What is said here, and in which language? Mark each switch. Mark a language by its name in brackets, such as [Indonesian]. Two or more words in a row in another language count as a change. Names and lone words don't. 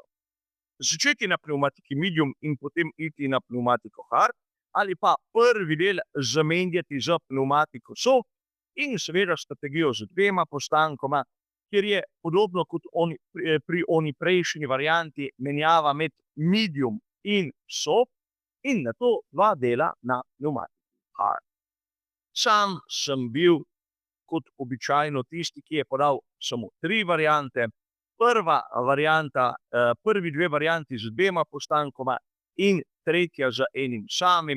[Slovenian] Začeti na pneumatiki medium in potem iti na pneumatiko hard, ali pa prvi del zamenjati za pneumatiko soft in seveda strategijo z dvema postankoma, kjer je podobno kot pri oni prejšnji varianti menjava med medium in soft in nato dva dela na pneumatiki hard. Sam sem bil kot običajno tisti, ki je podal samo 3 variante. Prvi dve varianti z dvema postankoma in tretja z enim samim.